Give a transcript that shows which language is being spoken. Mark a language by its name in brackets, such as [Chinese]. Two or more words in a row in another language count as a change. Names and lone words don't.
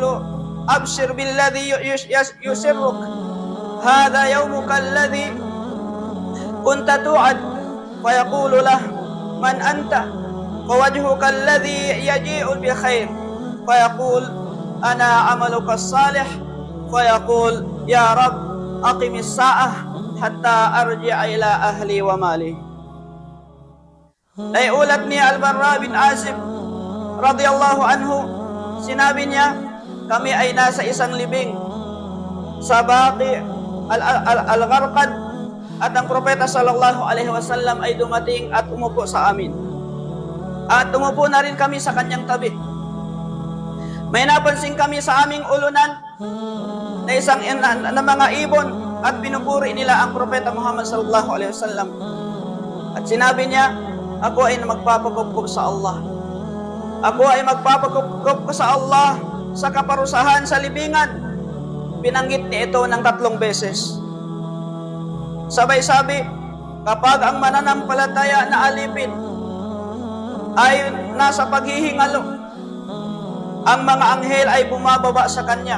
[Arabic] أبشر بالذي يسرك هذا يومك الذي كنت توعد فيقول له من أنت ووجهك الذي يجيء بخير فيقول أنا عملك الصالح فيقول يا رب أقم الساعة حتى أرجع إلى أهلي ومالي. [Filipino] Naiulat ni Al-Barra bin Azib [Arabic] رضي الله عنه, [Filipino] sinabi niya, kami ay nasa isang libing sa Baqi al-Gharqad at ang propeta [Arabic] صلى الله عليه وسلم [Filipino] ay dumating at umupo sa amin. At umupo na rin kami sa kanyang tabi. May napansin kami sa aming ulunan na isang na mga ibon at pinupuri nila ang propeta Muhammad [Arabic] صلى الله عليه وسلم. [Filipino] At sinabi niya, ako ay magpapagupkop sa Allah. Ako ay magpapagupkop sa Allah sa kaparusahan sa libingan. Binanggit niya ito ng 3 beses. Sabay sabi, kapag ang mananampalataya na alipin ay nasa paghihingalo, ang mga anghel ay bumababa sa kanya.